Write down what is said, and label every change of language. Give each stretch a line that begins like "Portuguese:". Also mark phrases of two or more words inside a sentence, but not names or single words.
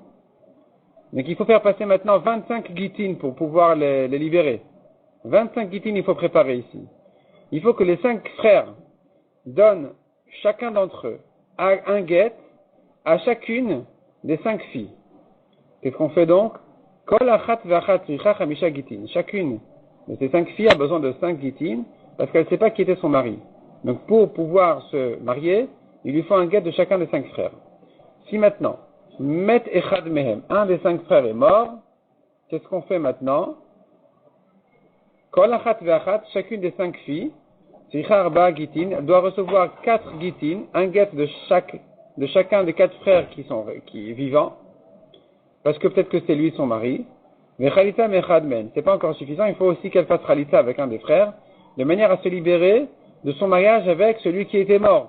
French: Donc il faut faire passer maintenant 25 guitines pour pouvoir les libérer. 25 guitines il faut préparer ici. Il faut que les 5 frères donnent chacun d'entre eux un guet à chacune des 5 filles. Qu'est-ce qu'on fait donc?
Hebrew: כל אחת ואחת צריכה חמישה גיטין.
French: Chacune de ces 5 filles a besoin de 5 guitines parce qu'elle ne sait pas qui était son mari. Donc pour pouvoir se marier, il lui faut un guet de chacun des 5 frères.
Hebrew: Si maintenant, מת אחד מהם,
French: un des 5 frères est mort, qu'est-ce qu'on fait maintenant?
Hebrew: כל אחת ואחת,
French: chacune des 5 filles,
Hebrew: צריכה ארבע גיטין,
French: elle doit recevoir 4 gitin, un get de chacun des 4 frères qui est vivant, parce que peut-être que c'est lui son mari. Mais
Hebrew: חליצה מאחד מהן,
French: c'est pas encore suffisant, il faut aussi qu'elle fasse Khalita avec un des frères, de manière à se libérer de son mariage avec celui qui était mort.